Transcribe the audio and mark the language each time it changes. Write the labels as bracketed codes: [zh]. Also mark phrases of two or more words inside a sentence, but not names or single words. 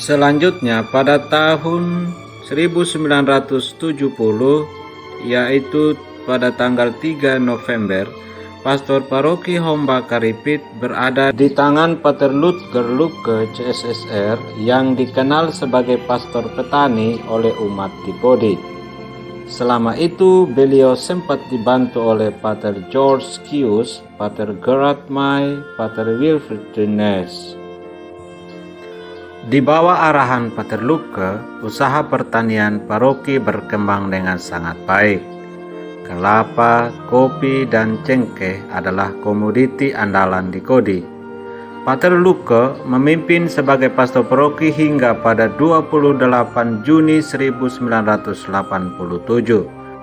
[id] Selanjutnya pada tahun 1970, yaitu pada tanggal 3 November, pastor paroki Homba Keripit berada di tangan Pater Ludger Lucke CSSR yang dikenal sebagai pastor petani oleh umat di Kodi. Selama itu beliau sempat dibantu oleh Pater George Kius, Pater Gerard May, Pater Wilfried Dines. Di bawah arahan Pater Lucke, usaha pertanian paroki berkembang dengan sangat baik. Kelapa, kopi, dan cengkeh adalah komoditi andalan di Kodi. Pater Lucke memimpin sebagai pastor paroki hingga pada 28 Juni 1987.